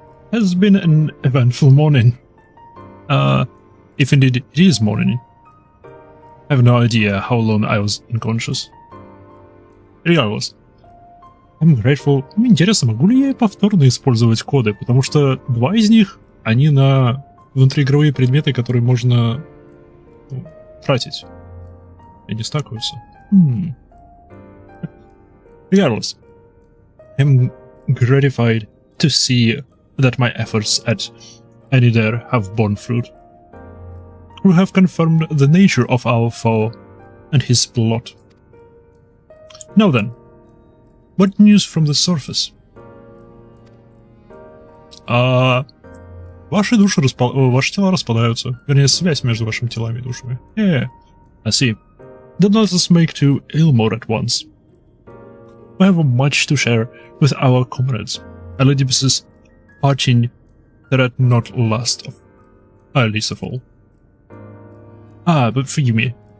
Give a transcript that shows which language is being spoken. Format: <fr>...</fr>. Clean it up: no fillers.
<en>Has been an eventful morning. If indeed it is morning. I have no idea how long I was unconscious. Regardless. I'm grateful.</en> <ru>Интересно, могу ли я повторно использовать коды? Потому что два из них, они на внутриигровые предметы, которые можно тратить. И не стакаются.</ru> <en>Regardless, I'm gratified to see that my efforts at Anidar have borne fruit. We have confirmed the nature of our foe and his plot. Now then, what news from the surface?</en> <ru>Ваши души ваши тела распадаются. Вернее, связь между вашими телами и душами.</ru> <en>I see. Then let us make to Ilmore at once. We have much to share with our comrades. Elidibus's parting threat not least of all. But forgive me.</en>